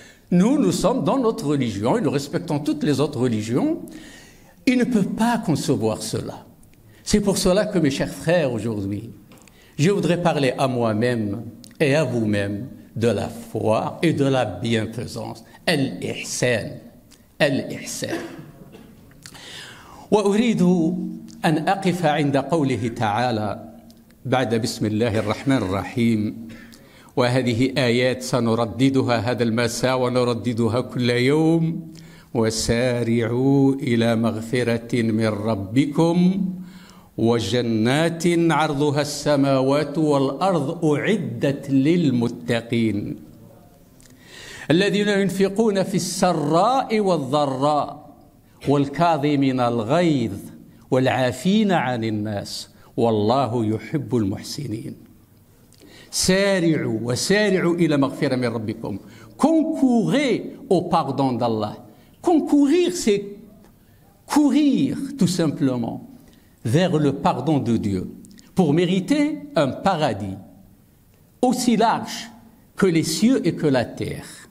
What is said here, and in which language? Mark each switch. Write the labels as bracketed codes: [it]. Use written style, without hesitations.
[fr] Nous sommes dans notre religion et nous respectons toutes les autres religions. Ils ne peuvent pas concevoir cela. C'est pour cela que, mes chers frères, aujourd'hui, je voudrais parler à moi-même et à vous-même de la foi et de la bienfaisance. [ar] Al-Ihsan. Al-Ihsan. وأريد أن أقف عند قوله تعالى بعد بسم الله الرحمن الرحيم، وهذه آيات سنرددها هذا المساء ونرددها كل يوم: وسارعوا إلى مغفرة من ربكم وجنات عرضها السماوات والأرض أعدت للمتقين الذين ينفقون في السراء والضراء والكاظمين الغيظ والعافين عن الناس والله يحب المحسنين. سارعوا وسارعوا إلى مغفرة من ربكم. [fr] Concourez au pardon d'Allah. Concourir, c'est courir tout simplement vers le pardon de Dieu pour mériter un paradis aussi large que les cieux et que la terre.